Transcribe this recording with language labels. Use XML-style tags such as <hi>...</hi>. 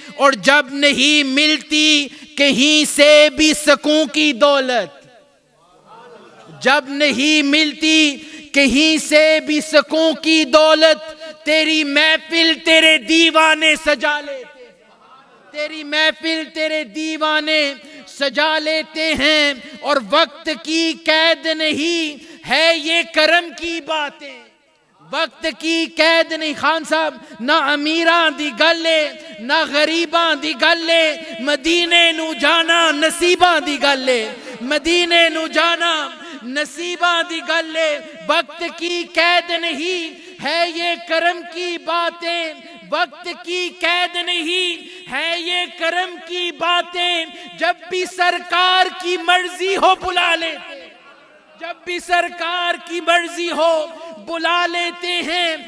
<ur>اور جب نہیں ملتی کہیں سے بھی سکون کی دولت, جب نہیں ملتی کہیں سے بھی سکون کی دولت, تیری محفل تیرے دیوانے سجا لیتے ہیں, تیری محفل تیرے دیوانے سجا لیتے ہیں. اور وقت کی قید نہیں ہے یہ کرم کی باتیں, وقت کی قید نہیں.</ur> <pa>خان صاحب نہ امیراں دی گلے نہ غریباں دی گلے, مدینے نو جانا نصیباں دی گلے, مدینے نو جانا نصیباں دی گلے.</pa> <ur>وقت کی قید نہیں ہے یہ کرم کی باتیں, وقت کی قید نہیں ہے یہ کرم کی باتیں. جب بھی سرکار کی مرضی ہو بلا لیتے, جب بھی سرکار کی مرضی ہو بلا لیتے ہیں.</ur>